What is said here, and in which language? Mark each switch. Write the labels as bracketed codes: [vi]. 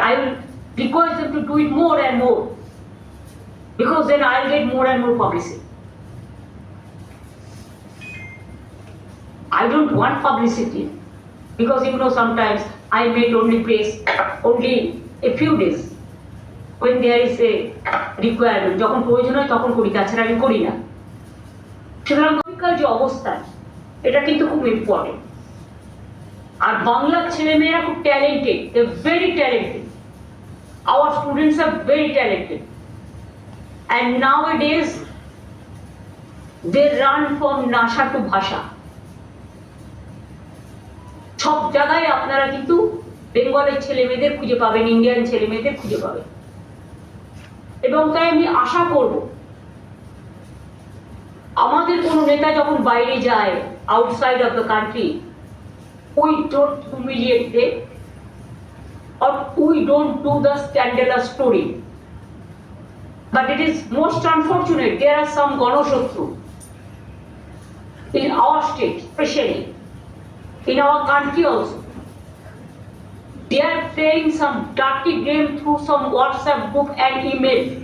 [en] I will request them to do it more and more, because then I will get more and more publicity. I don't want publicity because sometimes I make only praise only a few days when there is a requirement. [bn] যখন প্রয়োজন হয় তখন করি, তাছাড়া আমি করি না। সুতরাং যে অবস্থা এটা কিন্তু খুব ইম্পর্টেন্ট। আর বাংলার ছেলেমেয়েরা খুব talented, [en] They very talented. Our students are very talented, and nowadays they run from Nasha to Bhasha. [bn] সব জায়গায় আপনারা কিন্তু বেঙ্গলের ছেলেমেয়েদের খুঁজে পাবেন, ইন্ডিয়ান ছেলেমেয়েদের খুঁজে পাবেন। এবং তাই আমি আশা করব আমাদের কোনো নেতা যখন বাইরে যায়, [en] Outside of the country, we don't humiliate them or we don't do the scandalous story. But it is most unfortunate, there are some Ganoshatru in our state, especially in our country also. They are playing some dirty game through some WhatsApp group and email.